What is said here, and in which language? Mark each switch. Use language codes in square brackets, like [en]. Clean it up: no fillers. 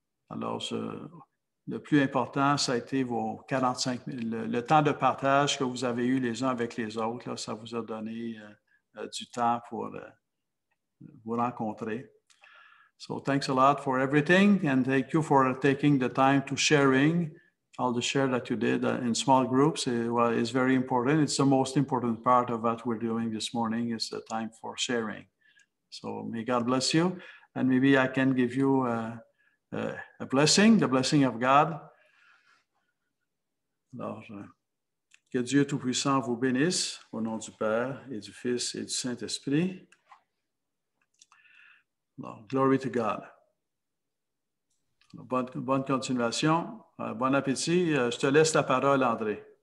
[fr] Le plus important, ça a été vos 45 minutes, le temps de partage que vous avez eu les uns avec les autres. Là, ça vous a donné du temps pour vous rencontrer. [en] So thanks a lot for everything, and thank you for taking the time to sharing all the share that you did in small groups. It's very important. It's the most important part of what we're doing this morning is the time for sharing. So may God bless you, and maybe I can give you a blessing, the blessing of God. [fr] Alors, Que Dieu Tout-Puissant vous bénisse au nom du Père et du Fils et du Saint-Esprit. [en] Glory to God. [fr] Bonne continuation. Bon appétit. Je te laisse la parole, André.